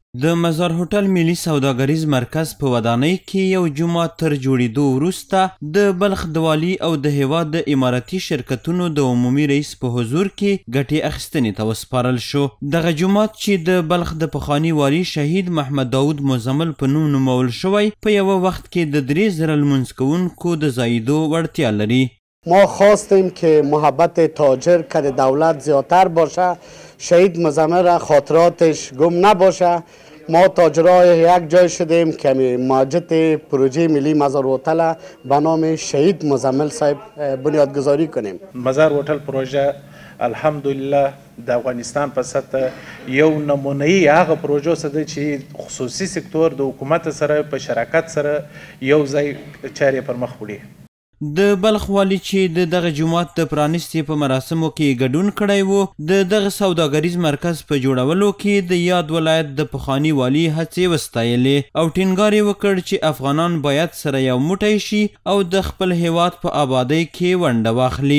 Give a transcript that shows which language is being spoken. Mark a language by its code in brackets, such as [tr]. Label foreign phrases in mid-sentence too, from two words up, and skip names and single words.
[ps] د مزار هوټل ملي سوداګریز مرکز په ودانۍ کې یو جومات تر جوړېدو وروسته د بلخ د والي او د هیواد د اماراتي شرکتونو د عمومي رئیس په حضور کې ګټې اخیستنې ته وسپارل شو. دغه جومات چې د بلخ د پخواني والي شهید محمد داود مزمل په نوم نومول شوی په یوه وخت کې د 3000 لمونځ کوونکو د ځایېدو وړتیا لري. [fa] ما خواستیم که محبت تاجر که دولت زیادتر باشه، شهید مزمل را خاطراتش گم نباشه. ما تاجرای یک جای شدیم که ماجد پروژه ملی مزار هتل به نام شهید مزمل صاحب بنیادگذاری کنیم. [ps] مزار هتل پروژه الحمدلله د افغانستان په سطح یو نمونه‌ای هغه پروژو څخه چې خصوصي سکتور د حکومت سره په شراکت سره یو ځای چارې پر مخ وړي. د بلخ والی چې دغه جومات د پرانستې په مراسمو کې ګډون کړی و دغه سوداګریز مرکز په جوړولو کې د یاد ولایت د پخواني والي هڅې وستایلې او ټینګار یې وکړ چې افغانان باید سره یو موټی شي او د خپل هیواد په آبادۍ کې ونډه واخلي.